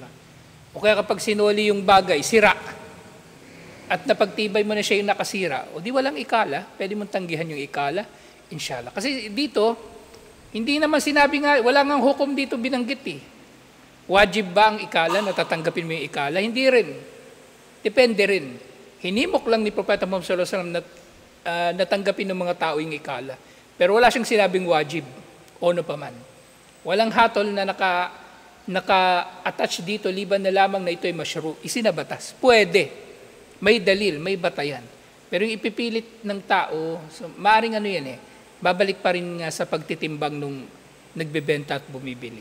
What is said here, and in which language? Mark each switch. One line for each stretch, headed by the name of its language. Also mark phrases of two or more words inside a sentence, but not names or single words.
Filipino: O kaya kapag sinoli yung bagay, sira, at napagtibay mo na siya yung nakasira, o di walang ikala, pwede mong tanggihan yung ikala, inshallah. Kasi dito, hindi naman sinabi nga, wala nga hukom dito binanggit eh. Wajib ba ang ikala na tatanggapin mo yung ikala? Hindi rin. Depende rin. Hinimok lang ni Propeta Muhammad
Arabic: صلى الله عليه وسلم
Filipino: natanggapin ng mga tao yung ikala. Pero wala siyang sinabing wajib. O no pa man. Walang hatol na naka-attach dito, liban na lamang na ito ay masyru. Isinabatas. Pwede. May dalil, may batayan. Pero yung ipipilit ng tao, so, maaaring babalik pa rin nga sa pagtitimbang nung nagbebenta at bumibili.